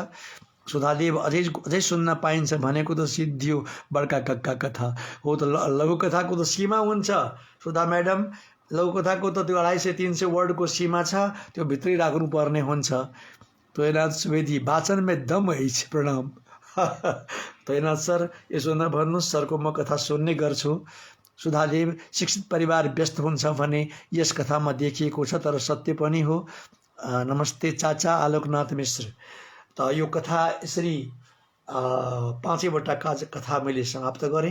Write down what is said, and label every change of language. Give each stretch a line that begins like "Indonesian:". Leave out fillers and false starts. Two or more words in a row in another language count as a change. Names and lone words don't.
Nepali: सुधादेव अझै सुन्न पाइन्छ भनेको त सिद्धियो बडका कक्का कथा हो। त लघुकथाको त सीमा हुन्छ सुधा म्याडम, लघुकथाको त त्यो 250-300 वर्डको सीमा छ, त्यो भित्रै राख्नुपर्ने हुन्छ।
Hindi: तोयनाथ सुवेदी वाचन में दम है, प्रणाम।
Nepali: तोयनाथ सर यसो नभन्नुहोस्, सरको म कथा सुन्ने गर्छु। सुधादेव शिक्षित परिवार व्यस्त हुन्छ भने यस कथामा देखिएको छ, तर सत्य पनि हो। नमस्ते चाचा आलोकनाथ मिश्र। त यो कथा यसरी 5वटा कथा मैले समाप्त गरेँ।